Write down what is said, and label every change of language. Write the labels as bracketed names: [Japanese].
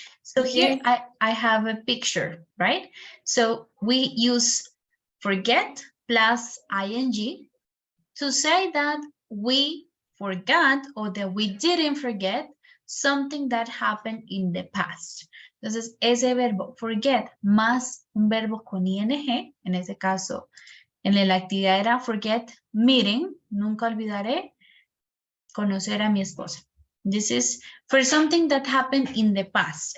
[English] So here Yes. I have a picture, right? So we use forget plus ing to say that we forgot or that we didn't forget something that happened in the past. [Spanish] Entonces, ese verbo forget más un verbo con ing, en ese caso, en la actividad era forget meeting, nunca olvidaré conocer a mi esposa. [English] This is for something that happened in the past.